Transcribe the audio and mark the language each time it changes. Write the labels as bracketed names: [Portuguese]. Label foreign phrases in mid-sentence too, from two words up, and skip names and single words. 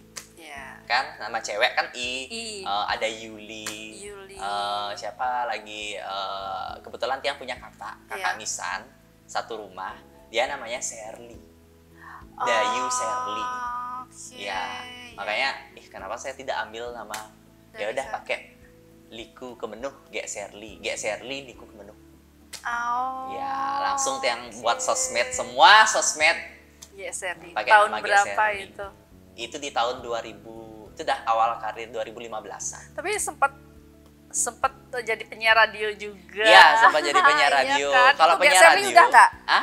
[Indonesian] Kan nama cewek kan ada Yuli. Siapa lagi kebetulan tiang punya kakak Nisan satu rumah, dia namanya Serli, Dayu Serli. Ya, makanya kenapa saya tidak ambil nama, ya udah pakai liku kemenuh Gek Serli liku kemenuh. Ya, langsung tiang buat sosmed, semua sosmed Gek Serli. Pakai Tahun nama Gek berapa Serli. itu Di tahun 2000, itu dah awal karir 2015-an. Tapi sempat jadi penyiar radio juga. Iya, sempat jadi penyiar radio. Kan? Kalau penyiar radio udah nggak? Hah?